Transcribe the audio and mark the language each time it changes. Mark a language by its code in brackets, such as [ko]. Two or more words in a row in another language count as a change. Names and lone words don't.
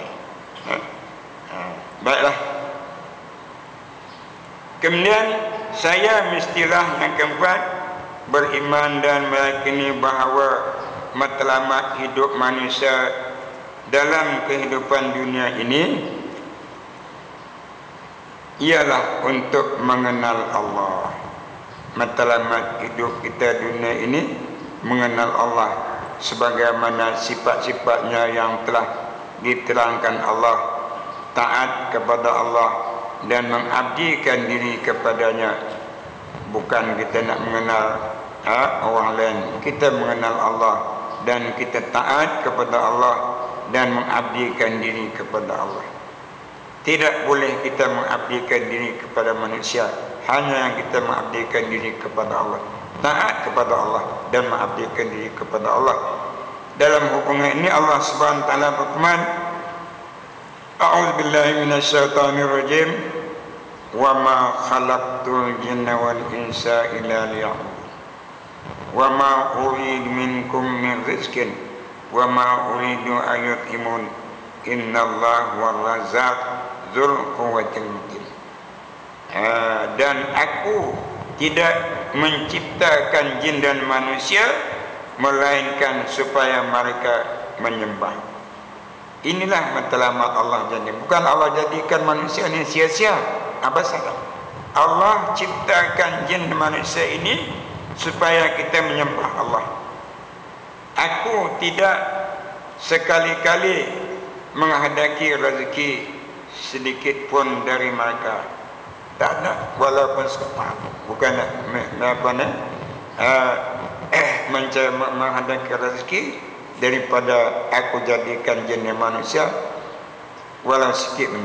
[ms] Baiklah, kemudian saya mestilah yang keempat, beriman dan meyakini bahawa matlamat hidup manusia dalam kehidupan dunia ini ialah untuk mengenal Allah. Matlamat hidup kita dunia ini mengenal Allah, sebagaimana sifat-sifatnya yang telah diterangkan Allah, taat kepada Allah dan mengabdikan diri kepadanya. Bukan kita nak mengenal orang lain, kita mengenal Allah dan kita taat kepada Allah dan mengabdikan diri kepada Allah. Tidak boleh kita mengabdikan diri kepada manusia, hanya yang kita mengabdikan diri kepada Allah, taat kepada Allah dan mengabdikan diri kepada Allah. Dalam hubungan ini [ar] الله سبحانه وتعالى [ms] berfirman, [ar] أعوذ بالله من الشيطان الرجيم, وما خلقت الجن والإنس إلا ليعبدون وما أريد منكم من رزق وما أريد أن يطعمون إن الله هو الرزاق ذو القوة المتين. [ms] Dan aku tidak menciptakan jin dan manusia melainkan supaya mereka menyembah. Inilah matlamat Allah. Jadi bukan Allah jadikan manusia ini sia-sia, abasan. Allah ciptakan jin manusia ini supaya kita menyembah Allah. Aku tidak sekali-kali menghendaki rezeki sedikit pun dari mereka. Tak ada, walaupun sekepat. Bukan menghendaki rezeki daripada aku jadikan jin manusia walau sikit benda.